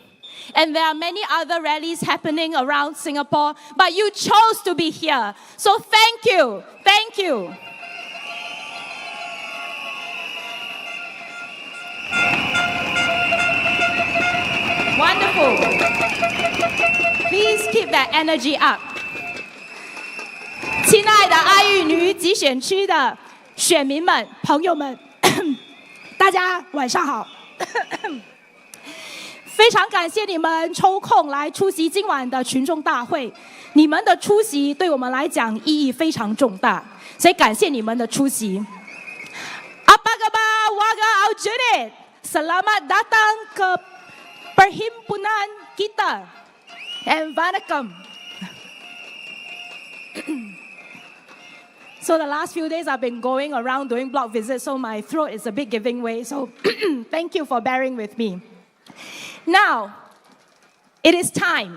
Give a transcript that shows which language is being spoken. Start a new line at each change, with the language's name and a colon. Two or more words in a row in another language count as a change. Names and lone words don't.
English: And there are many other rallies happening around Singapore, but you chose to be here. So thank you. Thank you. Wonderful. Please keep that energy up.
Chinese: 亲爱的爱玉女集选区的选民们、朋友们，大家晚上好。非常感谢你们抽空来出席今晚的群众大会，你们的出席对我们来讲意义非常重大，所以感谢你们的出席。
Malay: Apa khabar warga Aljunied? Selamat datang ke perhimpunan kita.
English: And vanakkam. So the last few days I've been going around doing block visits, so my throat is a bit giving way. So thank you for bearing with me. Now, it is time.